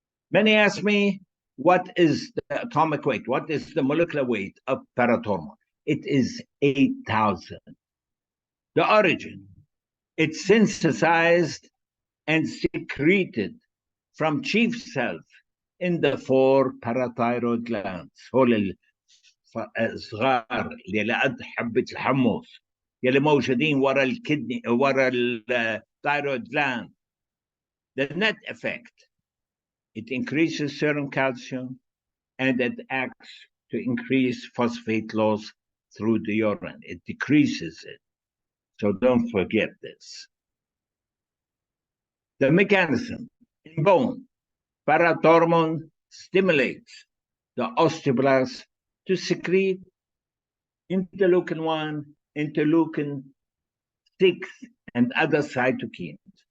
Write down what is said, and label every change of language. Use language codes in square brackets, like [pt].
[en] Many ask me, what is the atomic weight? What is the molecular weight of parathormone? It is 8,000. The origin, it's synthesized and secreted from chief cells in the 4 parathyroid glands. [ar] هول الصغار اللي قد حبة الحمص يلي موجودين ورا الكدني ورا الثايرويد gland. [en] The net effect, it increases serum calcium and it acts to increase phosphate loss through the urine. It decreases it. So don't forget this. The mechanism in bone, parathormone stimulates the osteoblasts to secrete interleukin-1, interleukin-6, and other cytokines.